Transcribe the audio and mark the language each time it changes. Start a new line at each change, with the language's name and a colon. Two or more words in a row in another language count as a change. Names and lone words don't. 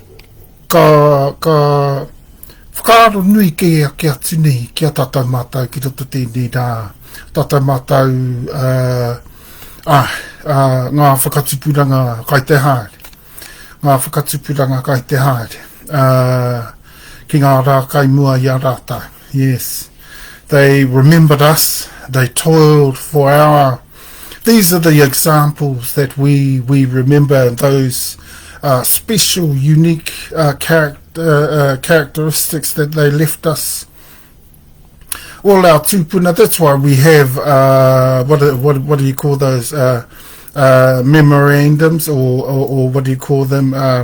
Māori: ka whakaaro nui ke atu nei, ki a tātou mātou ki roto tēnei rā, tātou mātou ngā whakatupuranga kai te haere, ki ngā rā kai mua i a rātou.
English: Yes, they remembered us, they toiled for these are the examples that we remember, those special, unique characteristics that they left us. All our tupuna, that's why we have what do you call those memorandums, or what do you call them?